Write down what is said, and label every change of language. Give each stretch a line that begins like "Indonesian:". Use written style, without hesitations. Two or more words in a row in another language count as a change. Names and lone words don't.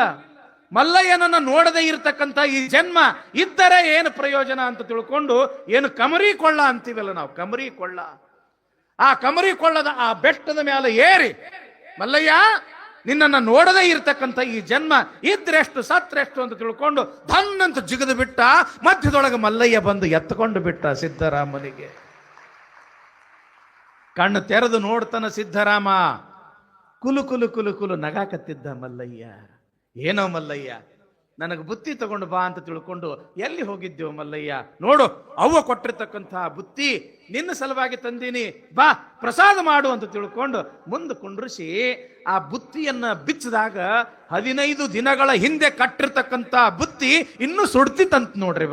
Kannada: ಮಲ್ಲಯ್ಯನನ್ನ ನೋಡದೆ ಇರತಕ್ಕಂಥ ಈ ಜನ್ಮ ಇದ್ದರೆ ಏನು ಪ್ರಯೋಜನ ಅಂತ ತಿಳ್ಕೊಂಡು, ಏನು ಕಮರಿ ಕೊಳ್ಳ ಅಂತೀವಲ್ಲ ನಾವು, ಕಮರಿ ಕೊಳ್ಳ. ಆ ಕಮರಿ ಕೊಳ್ಳದ ಆ ಬೆಟ್ಟದ ಮೇಲೆ ಏರಿ, ಮಲ್ಲಯ್ಯ ನಿನ್ನನ್ನು ನೋಡದೇ ಇರತಕ್ಕಂಥ ಈ ಜನ್ಮ ಇದ್ರೆಷ್ಟು ಸತ್ರೆಷ್ಟು ಅಂತ ತಿಳ್ಕೊಂಡು ಧನ್ನಂತ ಜಿಗಿದು ಬಿಟ್ಟ. ಮಧ್ಯದೊಳಗೆ ಮಲ್ಲಯ್ಯ ಬಂದು ಎತ್ತಕೊಂಡು ಬಿಟ್ಟ ಸಿದ್ದರಾಮನಿಗೆ. ಕಣ್ಣು ತೆರೆದು ನೋಡ್ತಾನ ಸಿದ್ದರಾಮ. ಕುಲು ಕುಲು ಕುಲು ಕುಲು ನಗಾಕತ್ತಿದ್ದ ಮಲ್ಲಯ್ಯ. ಏನೋ ಮಲ್ಲಯ್ಯ, ನನಗೆ ಬುತ್ತಿ ತಗೊಂಡು ಬಾ ಅಂತ ತಿಳ್ಕೊಂಡು ಎಲ್ಲಿ ಹೋಗಿದ್ದೇವು ಮಲ್ಲಯ್ಯ? ನೋಡು, ಅವ್ವ ಕೊಟ್ಟಿರ್ತಕ್ಕಂತಹ ಬುತ್ತಿ ನಿನ್ನ ಸಲುವಾಗಿ ತಂದೀನಿ, ಬಾ ಪ್ರಸಾದ ಮಾಡು ಅಂತ ತಿಳ್ಕೊಂಡು ಮುಂದೆ ಕುಂಡ್ರಿಸಿ ಆ ಬುತ್ತಿಯನ್ನ ಬಿಚ್ಚಿದಾಗ 15 ದಿನಗಳ ಹಿಂದೆ ಕಟ್ಟಿರ್ತಕ್ಕಂಥ ಬುತ್ತಿ ಇನ್ನೂ ಸುಡ್ತಿತ್ತಂತ ನೋಡ್ರಿ.